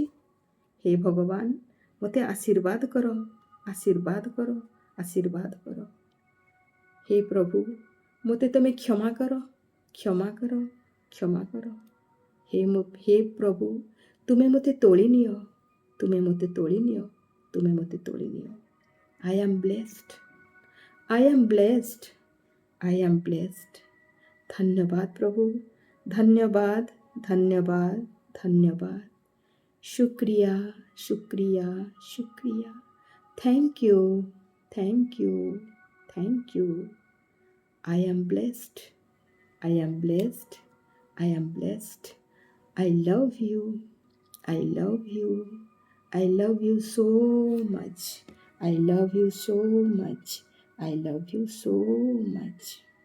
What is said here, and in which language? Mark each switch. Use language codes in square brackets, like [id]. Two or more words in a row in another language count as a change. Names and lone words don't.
[or] ହେ ଭଗବାନ, ମୋତେ ଆଶୀର୍ବାଦ କର, ଆଶୀର୍ବାଦ କର, ଆଶୀର୍ବାଦ କର। ହେ ପ୍ରଭୁ, ମୋତେ ତୁମେ କ୍ଷମା କର, କ୍ଷମା କର, କ୍ଷମା କର। ହେ ପ୍ରଭୁ, ତୁମେ ମୋତେ ତୋଳି ନିଅ, ତୁମେ ମୋତେ ତୋଳି ନିଅ, ତୁମେ ମୋତେ ତୋଳି ନିଅ। [en] I am blessed, I am blessed, I am blessed। [or] ଧନ୍ୟବାଦ ପ୍ରଭୁ, ଧନ୍ୟବାଦ, ଧନ୍ୟବାଦ, ଧନ୍ୟବାଦ। [hi] शुक्रिया, शुक्रिया, शुक्रिया। [en] thank you, thank you, thank you. I am blessed, I am blessed, I am blessed। I love you, I love you, I love you so much, I love you so much, I love you so much।